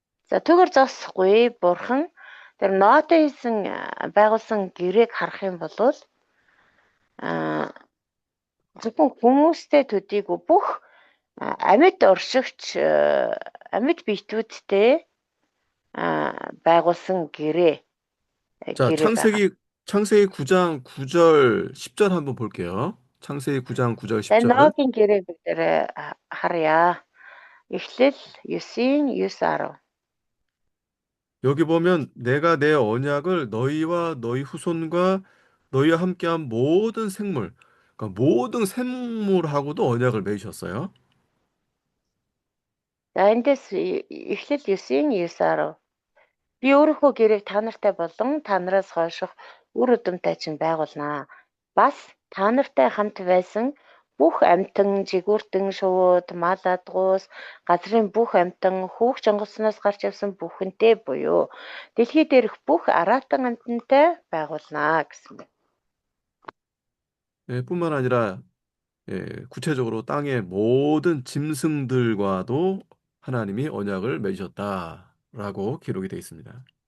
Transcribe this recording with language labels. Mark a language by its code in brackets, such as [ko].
[mn] За түгээр зогсохгүй бурхан тэр ноотын хийсэн байгуулсан гэрээг харах юм бол зөвхөн хүмүүстэй төдийгүй бүх амьд оршигч амьд биетүүдтэй байгуулсан гэрээ [ko] 자, [mn] байгаа. [ko] 창세기 9장 9절 10절 한번 볼게요. 창세기 9장 9절 10절. [mn] Ногийн гэрээ бүгдээр харъя. Эхлэл 9-ийн 9-10. [ko] 여기 보면 내가 내 언약을 너희와 너희 후손과 너희와 함께한 모든 생물, 그러니까 모든 생물하고도 언약을 맺으셨어요. [mn] За эндээс эхлэл 9-ийн 9-10. Би өөрийнхөө гэрээг та нартай болон та нараас хойших үр өдөмтэй чинь байгуулнаа. Бас та нартай хамт байсан бүх амьтан, жигүүртэн, шувууд, мал адгуус, газрын бүх амьтан, хүүхч онгоцноос гарч явсан бүхэнтэй буюу дэлхий дээрх бүх араатан амьтантай байгуулнаа гэсэн байна. [ko] 예, 뿐만 아니라 구체적으로 땅의 모든 짐승들과도 하나님이 언약을 맺으셨다라고 기록이 되어 있습니다.